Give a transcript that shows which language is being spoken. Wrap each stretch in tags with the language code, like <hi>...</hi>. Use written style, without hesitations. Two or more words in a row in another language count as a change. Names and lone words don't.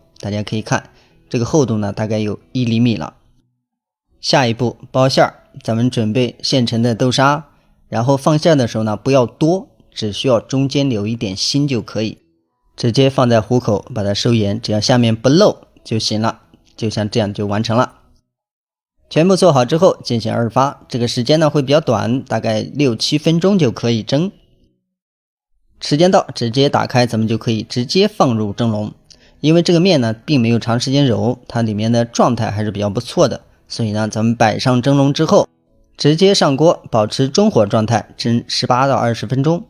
<zh>大家可以看這個厚度呢大概有1厘米了。下一步包餡兒，咱們準備現成的豆沙，然後放餡的時候呢不要多，只需要中間留一點心就可以，直接放在虎口把它收严，只要下面不漏就行了，就像這樣就完成了。全部做好之後进行2發，這個時間呢會比較短，大概6、7分鐘就可以蒸。時間到直接打開，咱們就可以直接放入蒸籠。因為这個面呢並沒有長時間揉，它裡面的狀態還是比較不錯的，所以呢咱們擺上蒸籠之後直接上鍋，保持中火狀態蒸18到20分鐘。</zh>